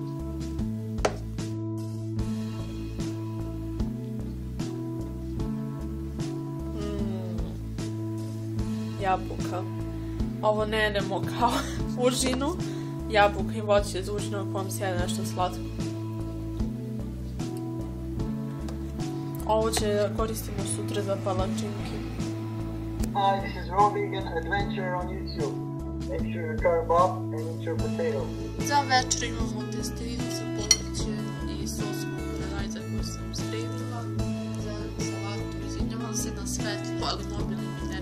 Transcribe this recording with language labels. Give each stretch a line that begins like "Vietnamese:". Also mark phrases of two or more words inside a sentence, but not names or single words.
Serbian: Jabuka. Ovo ne jedemo kao užinu. Jabuka i voće za užinu u kojem se jede nešto slatko. Ovo će da koristimo sutra za palačinke.
English: Hi, this is Raw Vegan Adventure on YouTube. Make sure you turn up and eat your potatoes.
Serbian: Za večer imamo testeninu za povrće i sos kukurajza koju sam spremila. Za salatu izvinjavam se na svetlo, ali mobilni